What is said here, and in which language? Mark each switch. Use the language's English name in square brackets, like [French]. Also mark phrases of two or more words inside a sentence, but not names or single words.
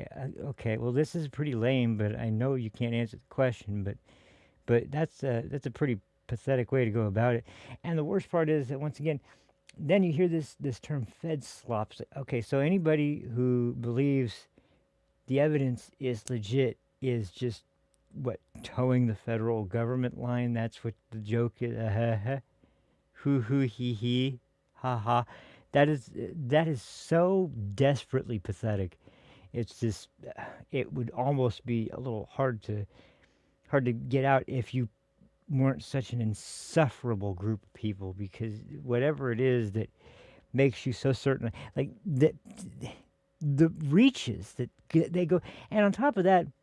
[English] Okay, well, this is pretty lame, but I know you can't answer the question, but that's a pretty pathetic way to go about it. And the worst part is that, once again, then you hear this term Fed slops. Okay, so anybody who believes the evidence is legit is just, what, towing the federal government line? That's what the joke is. Hoo hoo hee hee, ha ha. That is so desperately pathetic. It's just, it would almost be a little hard to get out if you weren't such an insufferable group of people, because whatever it is that makes you so certain, like that, the reaches that they go, and on top of that,